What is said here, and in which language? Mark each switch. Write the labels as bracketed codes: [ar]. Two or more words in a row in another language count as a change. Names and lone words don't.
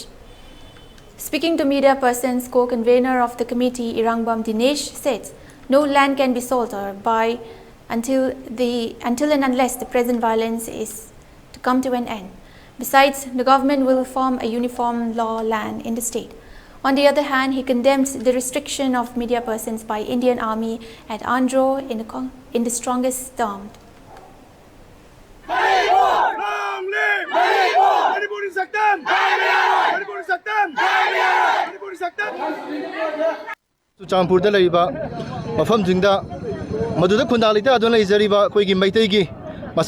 [en] Speaking to media persons, co-convener of the committee, Irangbam Dinesh, said, no land can be sold or buy until and unless the present violence is to come to an end. Besides, the government will form a uniform law land in the state. On the other hand, he condemned the restriction of media persons by Indian Army at Andhra in the strongest terms. [mni] Champurda laiba mafam jingda maduda khundalita adon laizariba koigi maitegi masa